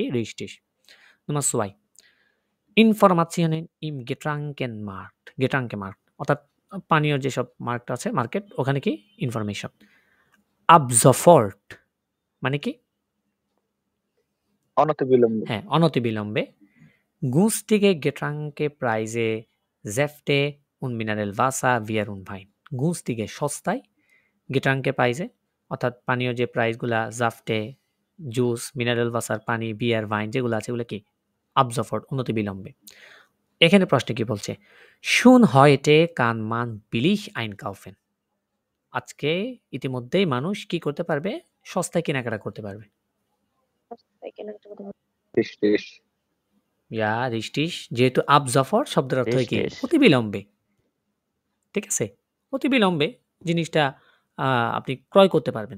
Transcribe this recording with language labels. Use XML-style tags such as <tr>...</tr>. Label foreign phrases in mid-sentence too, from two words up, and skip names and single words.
<de>রিস্টিস। Nummer 2, Informationen im Getränkemarkt,</de> <bn>অর্থাৎ পানীয় যেসব মার্কেট আছে, মার্কেট, ওখানে কি? ইনফরমেশন।</bn> <de>Ab sofort</de> <bn>মানে কি? অনতিবিলম্বে। হ্যাঁ, অনতিবিলম্বে।</bn> <de>Günstige Getränkepreise, Säfte und Mineralwasser, Bier und Wein.</de> <bn>Günstige সস্তায়, Getränkepreise অর্থাৎ পানীয় যে প্রাইসগুলা, জাফটে, জুস, মিনারেল ওয়াসার, পানি, বিয়ার, ওয়াইন যেগুলো আছে এগুলো কি?</bn> <de>Ab sofort,</de> <bn>অনতিবিলম্বে। এখানে প্রশ্ন কি বলছে?</bn> <de>Schon heute kann man billig einkaufen.</de> <bn>আজকে ইতিমধ্যেই মানুষ কি করতে পারবে? সস্তায় কেনাকাটা করতে পারবে। রিস্টিস। যেহেতু</bn> <de>ab sofort</de> <bn>শব্দের অর্থ কি? অতিবিলম্বে। ঠিক আছে? অতিবিলম্বে জিনিসটা আপনি ক্রয় করতে পারবেন।</bn>